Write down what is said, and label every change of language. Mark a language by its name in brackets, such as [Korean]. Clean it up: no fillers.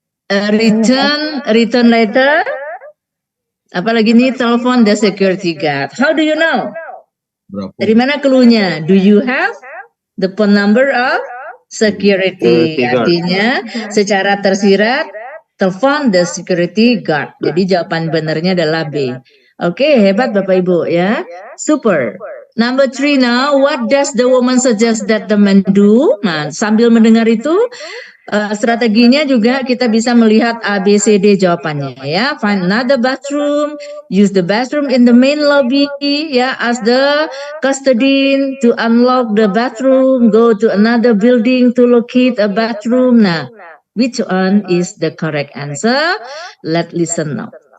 [English] a return letter. [Indonesian] Apalagi nih, telepon [English] the security guard. How do you know? [Indonesian] Dari mana cluenya? [English] Do you have the phone number of security? [Indonesian] Artinya secara tersirat telepon [English] the security guard. [Indonesian] Jadi jawaban benernya adalah B. Oke, hebat Bapak Ibu ya. Super. [English] Number 3 now, what does the woman suggest that the man do? [Indonesian] Nah, sambil mendengar itu, strateginya juga kita bisa melihat A, B, C, D jawabannya ya. [English] Find another bathroom, use the bathroom in the main lobby ya. Ask the custodian to unlock the bathroom, go to another building to locate a bathroom. Nah, which one is the correct answer? Let's listen now.